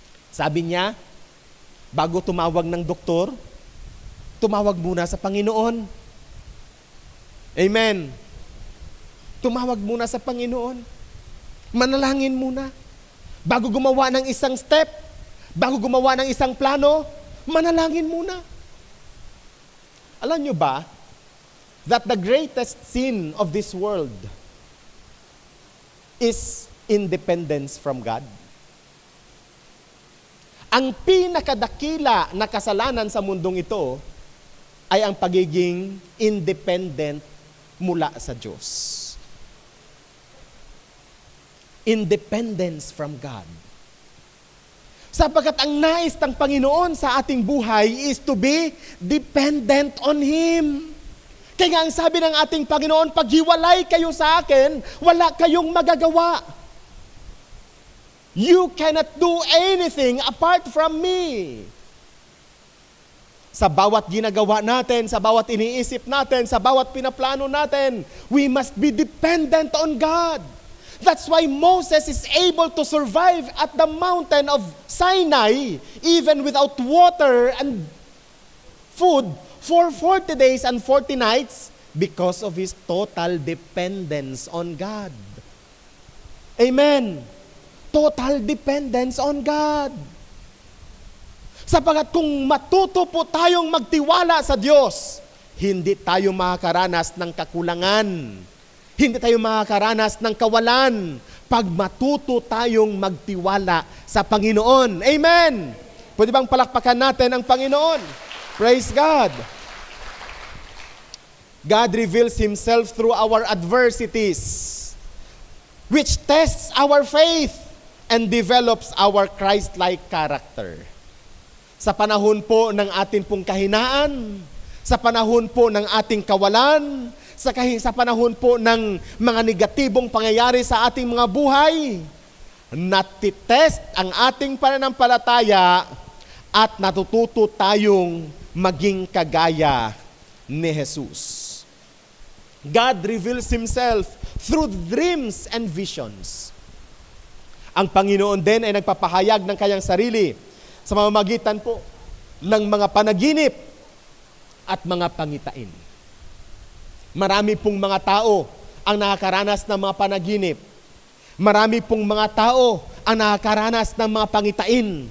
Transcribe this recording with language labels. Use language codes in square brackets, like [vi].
[tl] Sabi niya, bago tumawag ng doktor, tumawag muna sa Panginoon. Amen. Tumawag muna sa Panginoon. Manalangin muna. Bago gumawa ng isang step, bago gumawa ng isang plano, manalangin muna. Alam nyo ba [en] that the greatest sin of this world is independence from God? [tl] Ang pinakadakila na kasalanan sa mundong ito ay ang pagiging independent mula sa Diyos. [en] Independence from God. [tl] Sapagkat ang nais ng Panginoon sa ating buhay [en] is to be dependent on Him. [tl] Kaya nga ang sabi ng ating Panginoon, paghiwalay kayo sa akin, wala kayong magagawa. [en] You cannot do anything apart from me. [tl] Sa bawat ginagawa natin, sa bawat iniisip natin, sa bawat pinaplano natin, [en] we must be dependent on God. That's why Moses is able to survive at the mountain of Sinai, even without water and food, for 40 days and 40 nights, because of his total dependence on God. Amen. Total dependence on God. [tl] Sapagat kung matuto po tayong magtiwala sa Diyos, hindi tayo makakaranas ng kakulangan. Hindi tayo makakaranas ng kawalan pag matuto tayong magtiwala sa Panginoon. Amen! Pwede bang palakpakan natin ang Panginoon? [en] Praise God! God reveals Himself through our adversities, which tests our faith and develops our Christ-like character. [tl] Sa panahon po ng ating pong kahinaan, sa panahon po ng ating kawalan, sa panahon po ng mga negatibong pangyayari sa ating mga buhay, natitest ang ating pananampalataya at natututo tayong maging kagaya ni Jesus. [en] God reveals Himself through dreams and visions. [tl] Ang Panginoon din ay nagpapahayag ng kanyang sarili sa mamamagitan po ng mga panaginip at mga pangitain. Marami pong mga tao ang nakakaranas ng mga panaginip. Marami pong mga tao ang nakakaranas ng mga pangitain.